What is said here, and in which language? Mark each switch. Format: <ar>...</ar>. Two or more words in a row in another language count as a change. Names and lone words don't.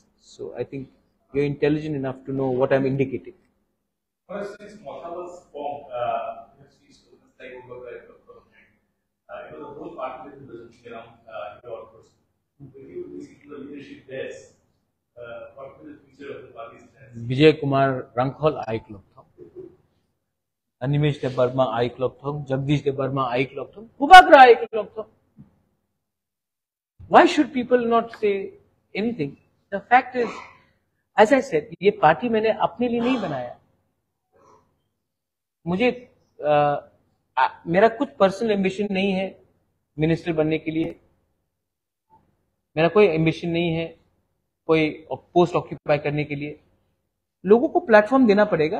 <en>So I think you're intelligent enough to know what I'm indicating. Since Motha was formed, like the whole party is building around your person. When you listen to the leadership there, what will the future of the party stand? Vijay Kumar Rankhol, I Club Thong. Animesh De Burma, I Club Thong. Jagdish De Burma, I Club Thong. Kubagra, I Club Thong. Why should people not say anything? The fact is, as I said,</en> <hi>ये पार्टी मैंने अपने लिए नहीं बनाया. मुझे मेरा कुछ</hi> <en>personal ambition</en> <hi>नहीं है मिनिस्टर बनने के लिए. मेरा कोई एम्बिशन नहीं है कोई</hi> <en>post occupy</en> <hi>करने के लिए. लोगों को प्लेटफॉर्म देना पड़ेगा.</hi>